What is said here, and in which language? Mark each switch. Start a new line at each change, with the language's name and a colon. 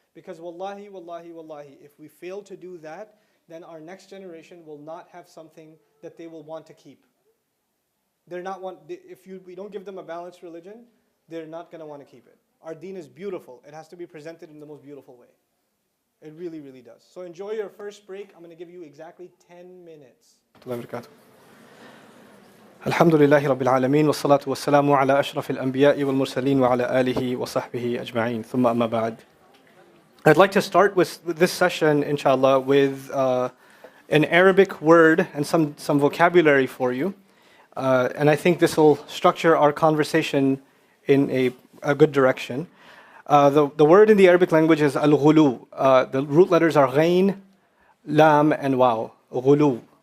English: Because wallahi, wallahi, wallahi, if we fail to do that, then our next generation will not have something that they will want to keep. If we don't give them a balanced religion, they're not going to want to keep it. Our deen is beautiful. It has to be presented in the most beautiful way. It really, really does. So enjoy your first break. I'm going to give you exactly 10 minutes.
Arabic: الحمد لله رب العالمين والصلاة والسلام على أشرف الأنبياء والمرسلين وعلى آله وصحبه أجمعين ثم أما بعد.
English: I'd like to start with this session, inshallah, with an Arabic word and some vocabulary for you. And I think this will structure our conversation in a good direction. The word in the Arabic language is al-ghulu. The root letters are ghain, lam, and waw. Ghulu.